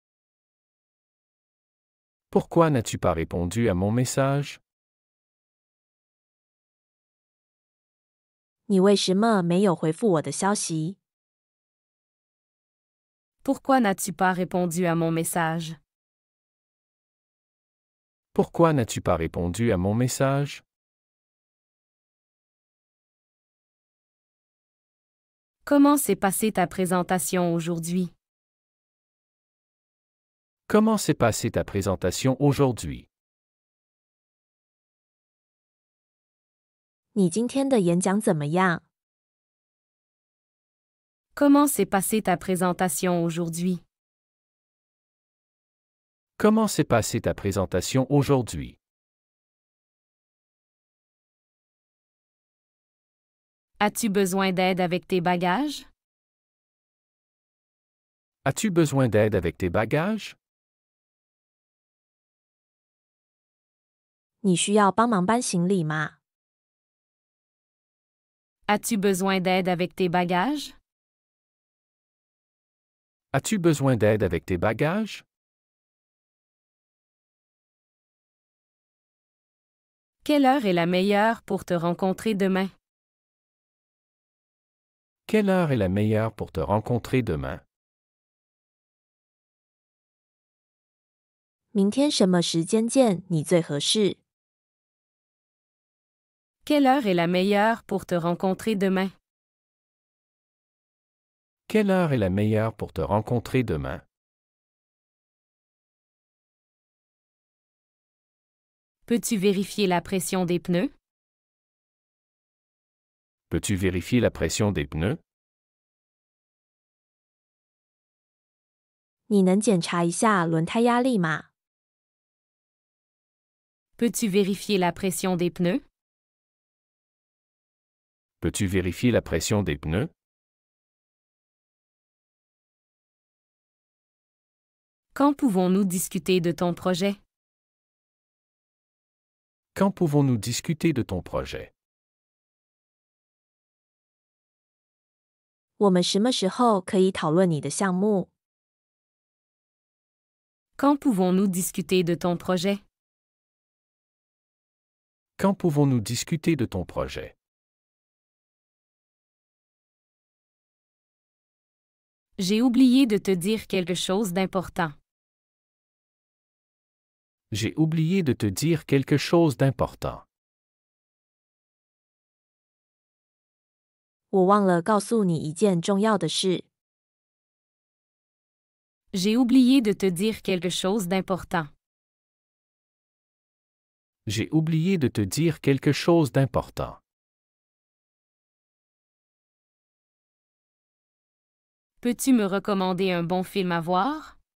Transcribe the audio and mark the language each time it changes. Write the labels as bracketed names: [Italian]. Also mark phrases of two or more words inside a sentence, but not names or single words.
[French] Pourquoi n'as-tu pas répondu à mon message? [Chinese] 你为什么没有回复我的消息？ [French] Pourquoi n'as-tu pas répondu à mon message? Pourquoi n'as-tu pas répondu à mon message? Comment s'est passée ta présentation aujourd'hui? Comment s'est passée ta présentation aujourd'hui? [Chinese] 你今天的演讲怎么样？ [French] Comment s'est passée ta présentation aujourd'hui? Comment s'est passée ta présentation aujourd'hui? As-tu besoin d'aide avec tes bagages? As-tu besoin d'aide avec tes bagages? [Chinese] 你需要帮忙搬行李吗？ [French] As-tu besoin d'aide avec tes bagages? As-tu besoin d'aide avec tes bagages? Quelle heure est la meilleure pour te rencontrer demain? Quelle heure est la meilleure pour te rencontrer demain? [Chinese] 明天什么时间见你最合适？ [French] Quelle heure est la meilleure pour te rencontrer demain? Quelle heure est la meilleure pour te rencontrer demain? Peux-tu vérifier la pression des pneus? Peux-tu vérifier la pression des pneus? [Chinese] 你能检查一下轮胎压力吗？ [French] Peux-tu vérifier la pression des pneus? Peux-tu vérifier la pression des pneus? Quand pouvons-nous discuter de ton projet? Quand pouvons-nous discuter de ton projet? [Chinese] 我们什么时候可以讨论你的项目？ [French] Quand pouvons-nous discuter de ton projet? Quand pouvons-nous discuter de ton projet? J'ai oublié de te dire quelque chose d'important. J'ai oublié de te dire quelque chose d'important. [Chinese] 我忘了告诉你一件重要的事。 [French] J'ai oublié de te dire quelque chose d'important. J'ai oublié de te dire quelque chose d'important. Peux-tu me recommander un bon film à voir?